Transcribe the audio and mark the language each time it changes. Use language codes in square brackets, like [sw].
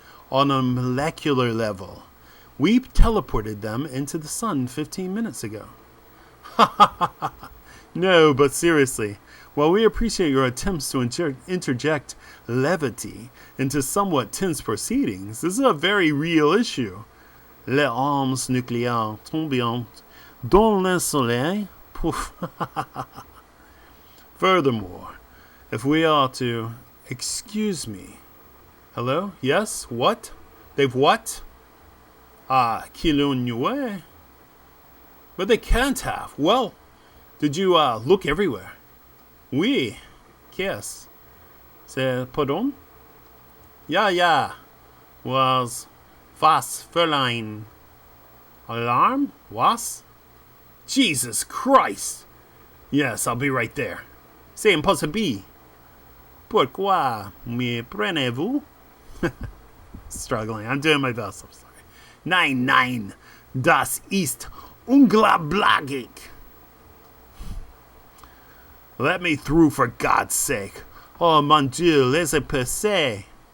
[en] On a molecular level. We teleported them into the sun 15 minutes ago. No, but seriously, while we appreciate your attempts to interject levity into somewhat tense proceedings, this is a very real issue. [fr] Les armes nucléaires tombantes dans le soleil. [en] Furthermore, if we are to... Excuse me. Hello? Yes? What? They've what? Kilonue? But they can't have. Well, did you look everywhere? [fr] Oui. Qu'est-ce? C'est pardon? [de] Ja. Was Fräulein? Alarm? Was? [en] Jesus Christ! Yes, I'll be right there. [fr] C'est impossible. Pourquoi me prenez-vous? [en] Struggling. I'm doing my best. I'm sorry. [de] Nein. Das ist unglaublich. [en] Let me through, for God's sake. [fr] Oh, mon Dieu, laissez passer.